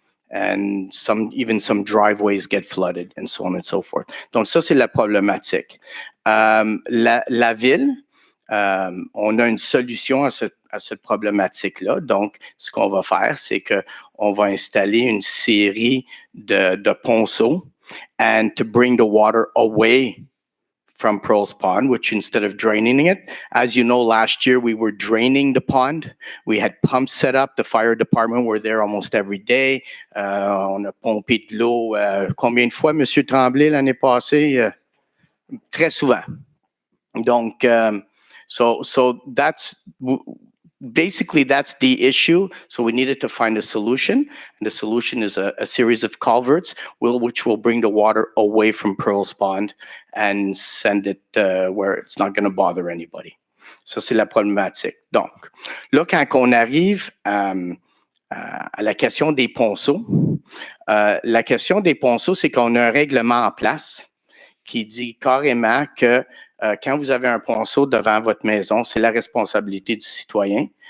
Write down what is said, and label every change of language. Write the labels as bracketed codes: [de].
[en] And even some driveways get flooded, and so on and so forth. [fr] Donc, ça, c'est la problématique. La ville, on a une solution à cette problématique-là. Donc, ce qu'on va faire, c'est qu'on va installer une série de ponceaux [en] and to bring the water away from Pearl's Pond, which instead of draining it, as you know, last year we were draining the pond. We had pumps set up. The fire department were there almost every day. [fr] On a pompé de l'eau. Combien de fois, M. Tremblay, l'année passée? Très souvent. [en] Donc, so that's basically that's the issue. So we needed to find a solution, and the solution is a series of culverts, which will bring the water away from Pearl's Pond and send it where it's not going to bother anybody. [fr] Ça, c'est la problématique. Donc, là, quand on arrive à la question des ponceaux, c'est qu'on a un règlement en place qui dit carrément que quand vous avez un ponceau devant votre maison, c'est la responsabilité du citoyen.